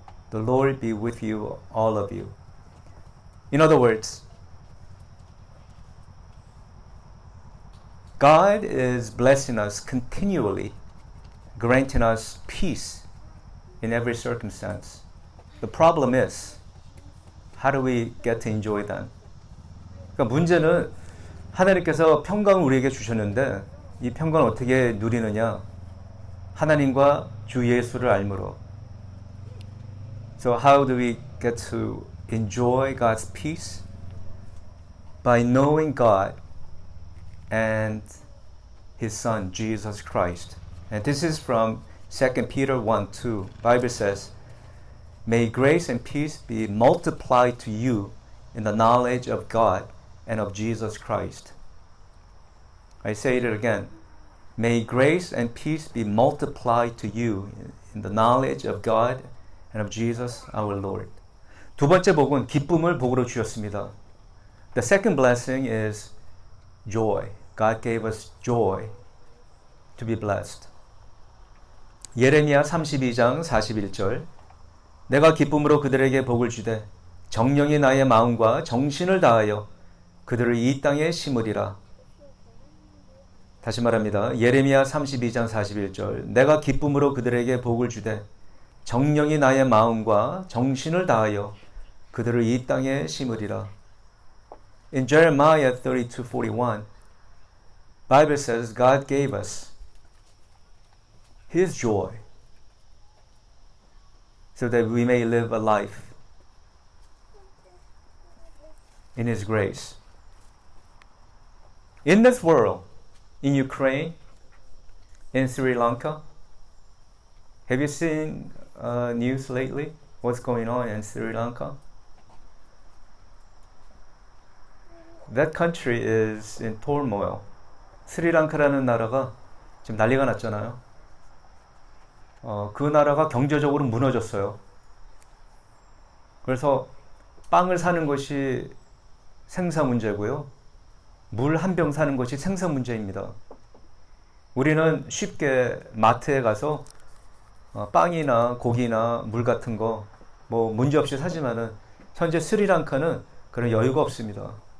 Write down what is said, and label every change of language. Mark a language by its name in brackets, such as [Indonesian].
[English] The Lord be with you, all of you. In other words, God is blessing us continually, granting us peace in every circumstance. The problem is, how do we get to enjoy that? [Korean] 그러니까 문제는 하나님께서 평강을 우리에게 주셨는데 이 평강을 어떻게 누리느냐? 하나님과 주 예수를 알므로. [English] So how do we get to enjoy God's peace? By knowing God and His Son, Jesus Christ. And this is from 2 Peter 1:2. Bible says, may grace and peace be multiplied to you in the knowledge of God and of Jesus Christ. I say it again. May grace and peace be multiplied to you in the knowledge of God and of Jesus our Lord. [Korean] 두 번째 복은 기쁨을 복으로 주셨습니다. [English] The second blessing is joy. God gave us joy to be blessed. [Korean] 예레미야 32장 41절 내가 기쁨으로 그들에게 복을 주되 정령이 나의 마음과 정신을 다하여 그들을 이 땅에 심으리라. 다시 말합니다. 예레미야 32장 41절 내가 기쁨으로 그들에게 복을 주되 정령이 나의 마음과 정신을 다하여 그들을 이 땅에 심으리라. [English] In Jeremiah 32:41, Bible says God gave us His joy so that we may live a life in His grace. In this world, in Ukraine, in Sri Lanka, have you seen news lately? What's going on in Sri Lanka? That country is in turmoil. [Korean] 스리랑카라는 나라가 지금 난리가 났잖아요. 그 나라가 경제적으로 무너졌어요. 그래서 빵을 사는 것이 생산 문제고요. 물 한 병 사는 것이 생산 문제입니다. 우리는 쉽게 마트에 가서 빵이나 고기나 물 같은 거 뭐 문제 없이 사지만은 현재 스리랑카는 그런 여유가 없습니다.